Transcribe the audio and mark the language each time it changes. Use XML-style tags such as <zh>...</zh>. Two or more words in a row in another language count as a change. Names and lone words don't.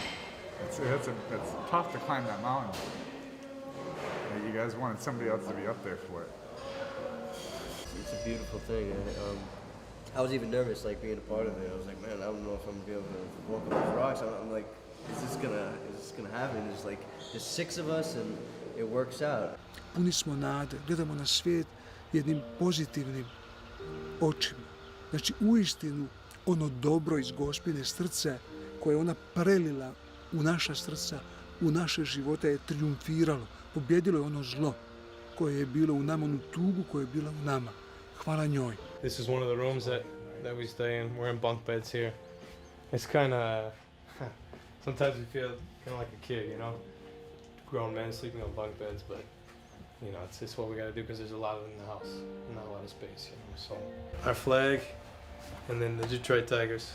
<en>It's tough to climb that mountain. You guys wanted somebody else to be up there for it. It's a beautiful thing. I was even nervous, like being a part of it. I was like, man, I don't know if I'm gonna be able to walk up those rocks. I'm like, is this gonna happen? It's like there's 6 of us and it works out.</en> <hr>Puni smo nade, gledamo na svijet jednim pozitivnim očima. Znači, uistinu, ono dobro iz Gospine srca koje ona prelila u naša srca, u naše živote je triumfiralo. Pobjedilo je ono zlo koje je bilo u nama, onu tugu koja je bila u nama. Hvala njoj.</hr> <en>This is one of the rooms that we stay in. We're in bunk beds here. It's kind of, sometimes we feel kind of like a kid, you know? Grown men sleeping on bunk beds, but you know, it's what we got to do because there's a lot of them in the house, not a lot of space, you know. So our flag, and then the Detroit Tigers.</en>